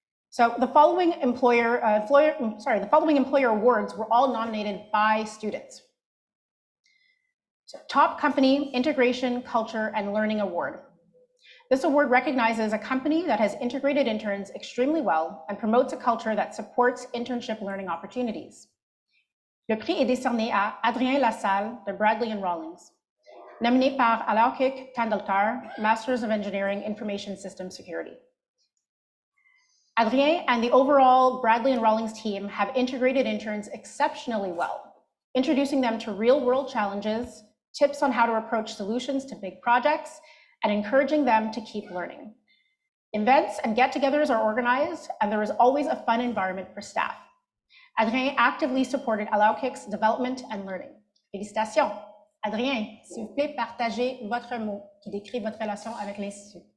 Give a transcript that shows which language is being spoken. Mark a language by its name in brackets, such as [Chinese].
[English] So the following employer awards were all nominated by students. So, Top Company Integration, Culture, and Learning Award. This award recognizes a company that has integrated interns extremely well and promotes a culture that supports internship learning opportunities. [French] Le prix est décerné à Adrien Lassalle de Bradley and Rawlings, nominé par Alexandre Quintal, Masters of Engineering Information System Security. [English] Adrien and the overall Bradley and Rawlings team have integrated interns exceptionally well, introducing them to real-world challenges, tips on how to approach solutions to big projects, and encouraging them to keep learning. Events and get-togethers are organized, and there is always a fun environment for staff. Adrien actively supported Alaukic's development and learning. [French] Félicitations. Adrien, s'il vous plaît, partagez votre mot qui décrit votre relation avec l'Institut.